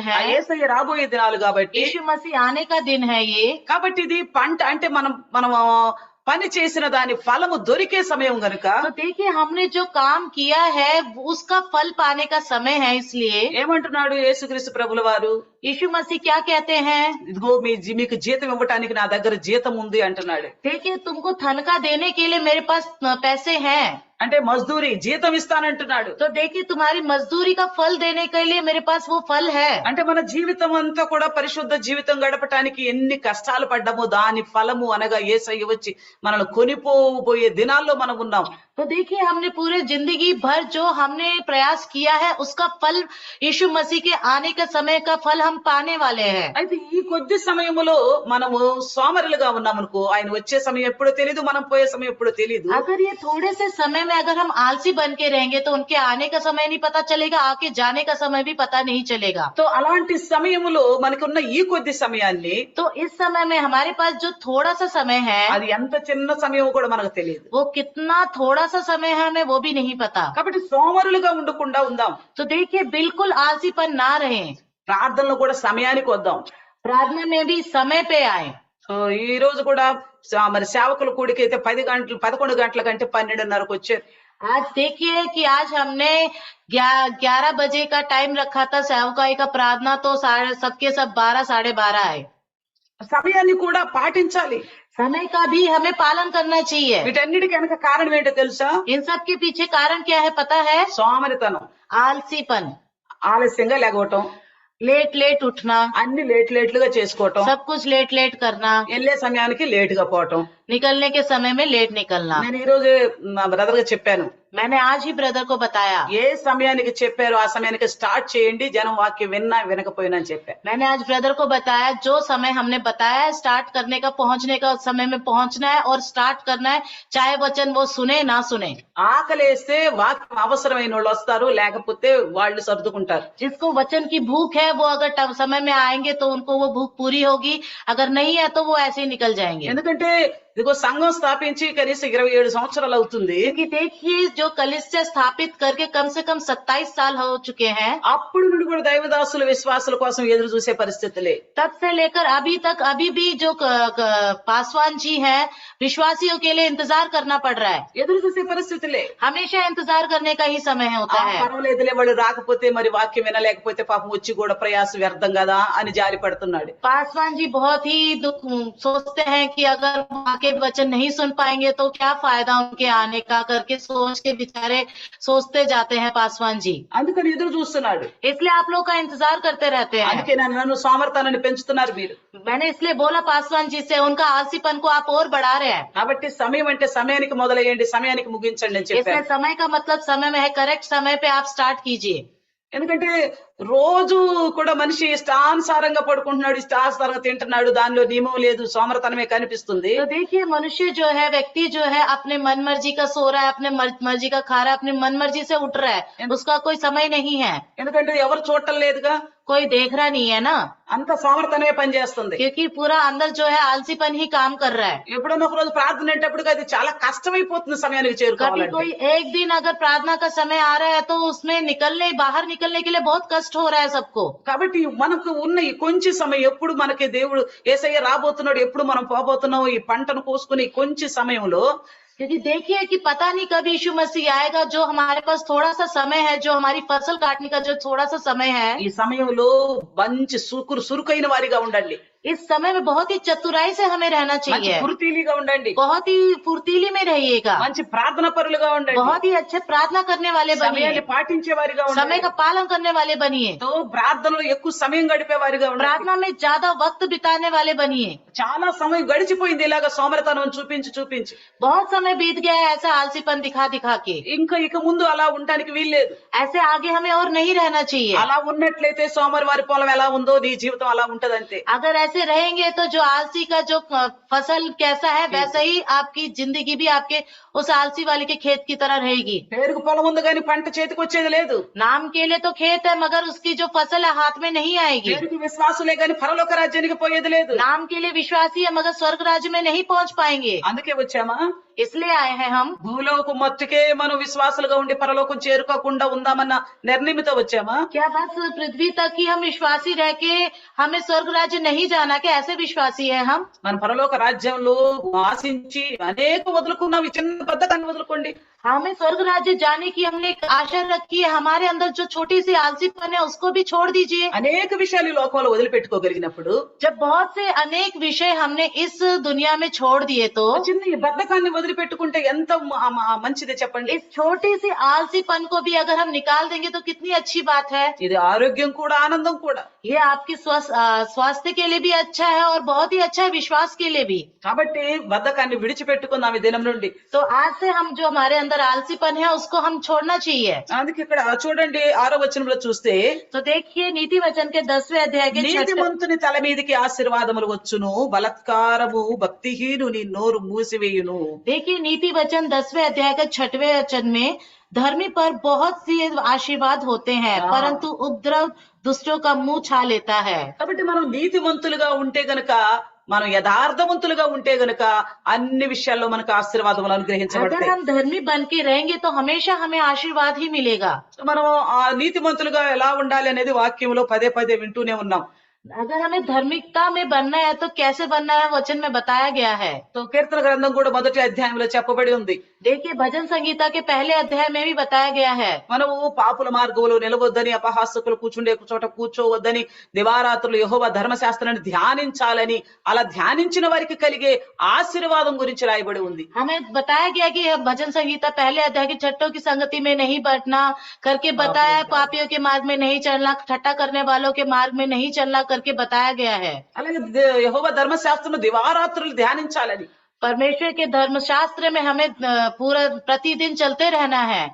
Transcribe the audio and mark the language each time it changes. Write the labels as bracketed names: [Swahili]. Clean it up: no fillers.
[Hindi] ఆ है, [Telugu] యేసయ్య రాబోయే దినాలు కాబట్టి, [Hindi] यीशु मसीह आने का दिन है ये। [Telugu] కాబట్టి ఇది పంట అంటే మనం పని చేసిన దాని ఫలము దొరికే సమయం గనుక [Hindi] तो देखिए हमने जो काम किया है उसका फल पाने का समय है, इसलिए [Telugu] ఏమంటున్నాడు యేసుక్రీస్తు ప్రభుల వారు? [Hindi] यीशु मसीह क्या कहते हैं? [Telugu] ఇదిగో మీకు జీతం ఇవ్వటానికి నా దగ్గర జీతం ఉంది అంటున్నాడు. [Hindi] देखिए तुमको तनख्वाह देने के लिए मेरे पास पैसे हैं। [Telugu] అంటే మజ్దూరి జీతం ఇస్తానంటున్నాడు. [Hindi] तो देखिए तुम्हारी मजदूरी का फल देने के लिए मेरे पास वो फल है। [Telugu] అంటే మన జీవితం అంతా కూడా పరిశుద్ధ జీవితం గడపటానికి ఎన్ని కష్టాలు పడ్డామో దాని ఫలము అనగా యేసయ్య వచ్చి మనల్ని కొనిపోబోయే దినాల్లో మనం ఉన్నాం. [Hindi] तो देखिए हमने पूरे जिंदगी भर जो हमने प्रयास किया है उसका फल यीशु मसीह के आने के समय का फल हम पाने वाले हैं। [Telugu] అయితే ఈ కొద్ది సమయంలో మనము సోమరులుగా ఉన్నామనుకో, ఆయన వచ్చే సమయం ఎప్పుడో తెలియదు, మనం పోయే సమయం ఎప్పుడో తెలియదు. [Hindi] अगर ये थोड़े से समय में अगर हम आलसी बन के रहेंगे तो उनके आने का समय नहीं पता चलेगा, आके जाने का समय भी पता नहीं चलेगा। [Telugu] तो అలాంటి సమయంలో మనకున్న ఈ కొద్ది సమయాన్ని, [Hindi] तो इस समय में हमारे पास जो थोड़ा सा समय है [Telugu] అది ఎంత చిన్న సమయం కూడా మనకు తెలియదు. [Hindi] वो कितना थोड़ा सा समय है हमें वो भी नहीं पता। [Telugu] కాబట్టి సోమరులుగా ఉండకుండా ఉందాం. [Hindi] तो देखिए बिल्कुल आलसीपन ना रहे, [Telugu] ప్రార్థనలో కూడా సమయానికి వద్దాం. [Hindi] प्रार्थना में भी समय पे आए। [Telugu] సో ఈ రోజు కూడా మరి సేవకుల కూడికి అయితే 11 గంటల కంటే 12:30కు వచ్చారు. [Hindi] आज देखिए कि आज हमने 11 बजे का टाइम रखा था सेवकाई का प्रार्थना, तो सबके सब 12 साढ़े 12 आए। [Telugu] సమయాన్ని కూడా పాటించాలి. [Hindi] समय का भी हमें पालन करना चाहिए। [Telugu] వీటన్నిటికీ వెనక కారణం ఏంటో తెలుసా? [Hindi] इन सब के पीछे कारण क्या है पता है? [Telugu] సోమరితనం, [Hindi] आलसीपन, [Telugu] ఆలస్యంగా లేకపోవటం, [Hindi] लेट उठना, [Telugu] అన్ని లేట్లుగా చేసుకోవటం, [Hindi] सब कुछ लेट करना, [Telugu] వెళ్ళే సమయానికి లేటుగా పోవటం. [Hindi] निकलने के समय में लेट निकलना। [Telugu] నేను ఈ రోజు మా బ్రదర్ గా చెప్పాను, [Hindi] मैंने आज ही ब्रदर को बताया, [Telugu] ఏ సమయానికి చెప్పారో ఆ సమయానికి స్టార్ట్ చేయండి, జనం వాక్యం విన్నా వినకపోయినా అని చెప్పా. [Hindi] मैंने आज ब्रदर को बताया जो समय हमने बताया है स्टार्ट करने का, पहुंचने का उस समय में पहुंचना है और स्टार्ट करना है, चाहे वचन वो सुने ना सुने। [Telugu] ఆకలేస్తే వాక్యం అవసరమైన వాళ్ళు వస్తారు, లేకపోతే వాళ్ళు సర్దుకుంటారు. [Hindi] जिसको वचन की भूख है वो अगर समय में आएंगे तो उनको वो भूख पूरी होगी, अगर नहीं है तो वो ऐसे ही निकल जाएंगे। [Telugu] ఎందుకంటే ఇదిగో సంఘం స్థాపించి కనీసం 27 సంవత్సరాలు అవుతుంది. [Hindi] क्योंकि देखिए जो कलीसिया स्थापित करके कम से कम 27 साल हो चुके हैं, [Telugu] అప్పుడు నుండి కూడా దైవదాసులు విశ్వాసుల కోసం ఎదురు చూసే పరిస్థితులే. [Hindi] तब से लेकर अभी तक अभी भी जो पासवान जी हैं विश्वासियों के लिए इंतजार करना पड़ रहा है। [Telugu] ఎదురు చూసే పరిస్థితులే. [Hindi] हमेशा इंतजार करने का ही समय होता है। [Telugu] పర్వాలేదులే వాళ్ళు రాకపోతే మరి వాక్యం వినలేకపోతే పాపం వచ్చి కూడా ప్రయాస వ్యర్థం కదా అని జారి పడుతున్నాడు. [Hindi] पासवान जी बहुत ही दुख सोचते हैं कि अगर आके वचन नहीं सुन पाएंगे तो क्या फायदा उनके आने का, करके सोच के बेचारे सोचते जाते हैं पासवान जी। [Telugu] అందుకని ఎదురు చూస్తున్నాడు. [Hindi] इसलिए आप लोग का इंतजार करते रहते हैं। [Telugu] అందుకే నన్ను సోమర్తనాన్ని పెంచుతున్నారు మీరు. [Hindi] मैंने इसलिए बोला पासवान जी से, उनका आलसीपन को आप और बढ़ा रहे हैं। [Telugu] కాబట్టి సమయం అంటే సమయానికి మొదలయ్యండి, సమయానికి ముగించండి అని [Hindi] इसमें [Telugu] చెప్పారు. [Hindi] समय का मतलब समय में है, करेक्ट समय पे आप स्टार्ट कीजिए। [Telugu] ఎందుకంటే రోజు కూడా మనిషి ఇష్టానుసారంగా పడుకుంటున్నాడు, ఇష్టానుసారంగా తింటున్నాడు, దానిలో నియమం లేదు, సోమరతనమే కనిపిస్తుంది. [Hindi] तो देखिए मनुष्य जो है, व्यक्ति जो है अपने मन मर्जी का सो रहा है, अपने मर्जी का खा रहा है, अपनी मन मर्जी से उठ रहा है, उसका कोई समय नहीं है। [Telugu] ఎందుకంటే ఎవరు చూడటం లేదుగా, [Hindi] कोई देख रहा नहीं है ना, [Telugu] అంత సోమరతనమే పనిచేస్తుంది. [Hindi] क्योंकि पूरा अंदर जो है आलसीपन ही काम कर रहा है। [Telugu] ఎప్పుడన్నా ఒక రోజు ప్రార్థన అనేటప్పుడు అది చాలా కష్టమైపోతుంది సమయానికి [Hindi] कभी [Telugu] చేరుకోవాలంటే. [Hindi] कोई एक दिन अगर प्रार्थना का समय आ रहा है तो उसमें बाहर निकलने के लिए बहुत कष्ट हो रहा है सबको। [Telugu] కాబట్టి మనకు ఉన్న ఈ కొంచెం సమయం, ఎప్పుడు మనకి దేవుడు యేసయ్య రాబోతున్నాడు, ఎప్పుడు మనం పోబోతున్నాం, ఈ పంటను కోసుకుని ఈ కొంచెం సమయంలో [Hindi] क्योंकि देखिए कि पता नहीं कब यीशु मसीह आएगा, जो हमारे पास थोड़ा सा समय है, जो हमारी फसल काटने का जो थोड़ा सा समय है, [Telugu] ఈ సమయంలో మంచి సురుకైన వారిగా ఉండండి, [Hindi] इस समय में बहुत ही चतुराई से हमें रहना [Telugu] మంచి [Hindi] चाहिए, [Telugu] ఫుర్తీలిగా ఉండండి, [Hindi] बहुत ही फुर्तीली में रहिएगा, [Telugu] మంచి ప్రార్థన పరులుగా ఉండండి, [Hindi] बहुत ही अच्छे प्रार्थना करने वाले बनिए, [Telugu] సమయాన్ని పాటించే వారిగా [Hindi] समय [Telugu] ఉండండి, [Hindi] का पालन करने वाले बनिए, [Telugu] తో ప్రార్థనలో ఎక్కువ సమయం గడిపే వారిగా ఉండండి. [Hindi] प्रार्थना में ज्यादा वक्त बिताने वाले बनिए। [Telugu] చాలా సమయం గడిచిపోయింది ఇలాగా సోమరతనం చూపించి. [Hindi] बहुत समय बीत गया है ऐसा आलसीपन दिखा दिखा के, [Telugu] ఇంకా ఇక ముందు అలా ఉండడానికి వీల్లేదు. [Hindi] ऐसे आगे हमें और नहीं रहना चाहिए। [Telugu] అలా ఉన్నట్లయితే సోమవారి పొలం ఎలా ఉందో నీ జీవితం అలా ఉంటదంతే. [Hindi] अगर ऐसे रहेंगे तो जो आलसी का जो फसल कैसा है वैसा ही आपकी जिंदगी भी आपके उस आलसी वाले के खेत की तरह रहेगी। [Telugu] పేరుకు పొలం ఉంది కానీ పంట చేతికి వచ్చేది లేదు. [Hindi] नाम के लिए तो खेत है मगर उसकी जो फसल है हाथ में नहीं आएगी। [Telugu] పేరుకు విశ్వాసులే కానీ పరలోక రాజ్యానికి పోయేది లేదు. [Hindi] नाम के लिए विश्वासी है मगर स्वर्ग राज्य में नहीं पहुंच पाएंगे। [Telugu] అందుకే వచ్చామా, [Hindi] इसलिए आए हैं हम। [Telugu] భూలోకం మట్టుకే మనం విశ్వాసులుగా ఉండి పరలోకం చేరుకోకుండా ఉందామన్న నిర్ణయంతో వచ్చామా? [Hindi] क्या बस पृथ्वी तक ही हम विश्वासी रह के हमें स्वर्ग राज्य नहीं जाना, क्या ऐसे विश्वासी है हम? [Telugu] మన పరలోక రాజ్యంలో ఆశించి అనేక వదులుకున్నాం, ఈ చిన్న బద్ధకాన్ని వదులుకోండి. [Hindi] हमें स्वर्ग राज्य जाने की हमने एक आशा रखी है, हमारे अंदर जो छोटी सी आलसीपन है उसको भी छोड़ दीजिए। [Telugu] అనేక విషయాలు ఈ లోకంలో వదిలిపెట్టుకోగలిగినప్పుడు, [Hindi] जब बहुत से अनेक विषय हमने इस दुनिया में छोड़ दिए तो [Telugu] చిన్న ఈ బద్ధకాన్ని వదిలిపెట్టుకుంటే ఎంత మంచిదే చెప్పండి. [Hindi] इस छोटी सी आलसीपन को भी अगर हम निकाल देंगे तो कितनी अच्छी बात है। [Telugu] ఇది ఆరోగ్యం కూడా ఆనందం కూడా. [Hindi] ये आपकी स्वास्थ्य के लिए भी अच्छा है और बहुत ही अच्छा है विश्वास के लिए भी। [Telugu] కాబట్టి బద్ధకాన్ని విడిచిపెట్టుకుందాం ఈ దినం నుండి. [Hindi] तो आज से हम जो हमारे अंदर आलसीपन है उसको हम छोड़ना चाहिए। [Telugu] అందుకే ఇక్కడ చూడండి 6వ వచనంలో చూస్తే, [Hindi] तो देखिए नीति वचन के 10वें अध्याय के 6 [Telugu] నీతిమంతుని తల మీదికి ఆశీర్వాదములు వచ్చును, బలత్కారము భక్తిహీనుని నోరు మూసివేయును. [Hindi] देखिए नीति वचन 10वें अध्याय के 6वें वचन में धर्मी पर बहुत सी आशीर्वाद होते हैं परंतु उपद्रव दुष्टों का मुंह छा लेता है। [Telugu] కాబట్టి మనం నీతిమంతులుగా ఉంటే గనక, మనం యథార్థవంతులుగా ఉంటే గనక అన్ని విషయాల్లో మనకు ఆశీర్వాదములు [Hindi] अगर [Telugu] అనుగ్రహించబడతాయి. [Hindi] हम धर्मी बन के रहेंगे तो हमेशा हमें आशीर्वाद ही मिलेगा। [Telugu] మనం ఆ నీతిమంతులుగా ఎలా ఉండాలి అనేది వాక్యంలో పదే పదే వింటూనే ఉన్నాం. [Hindi] अगर हमें धार्मिकता में बनना है तो कैसे बनना है वचन में बताया गया है। [Telugu] तो కీర్తన గ్రంథం కూడా మొదటి అధ్యాయంలో చెప్పబడి ఉంది. [Hindi] देखिए भजन संगीता के पहले अध्याय में भी बताया गया है। [Telugu] మనము పాపుల మార్గంలో నిలవద్దని, అపహాసకులు కూర్చుండే చోట కూర్చోవద్దని, దివారాత్రులు యెహోవా ధర్మశాస్త్రాన్ని ధ్యానించాలని, అలా ధ్యానించిన వారికి కలిగే ఆశీర్వాదం గురించి రాయబడి ఉంది. [Hindi] हमें बताया गया कि भजन संगीता पहले अध्याय की छठों की संगति में नहीं बैठना करके बताया, पापियों के मार्ग में नहीं चलना, ठट्टा करने वालों के मार्ग में नहीं चलना करके बताया गया है। [Telugu] అలాగే యెహోవా ధర్మశాస్త్రం దివారాత్రులు ధ్యానించాలని, [Hindi] परमेश्वर के धर्मशास्त्र में हमें पूरा प्रतिदिन चलते रहना है,